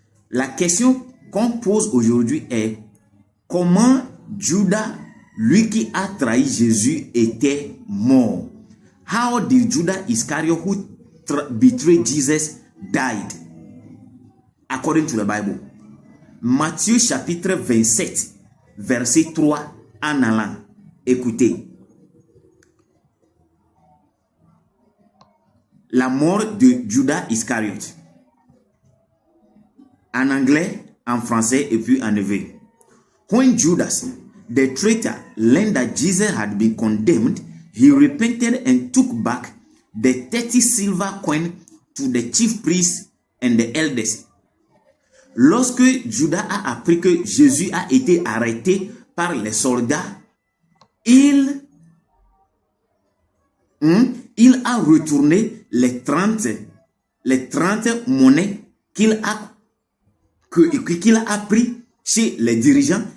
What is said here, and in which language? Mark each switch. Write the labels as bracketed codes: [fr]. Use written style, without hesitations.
[fr] La question qu'on pose aujourd'hui est comment Judas, lui qui a trahi Jésus, était mort? [en] How did Judas Iscariot, who betrayed Jesus, died? According to the Bible. [fr] Matthieu chapitre 27, verset 3 en allant. Écoutez. La mort de Judas Iscariot. En anglais, en français et puis en hébreu. [en] When Judas, the traitor, learned that Jesus had been condemned, he repented and took back the 30 silver coins to the chief priests and the elders. [fr] Lorsque Judas a appris que Jésus a été arrêté par les soldats, il a retourné les 30 monnaies qu'il a pris chez les dirigeants.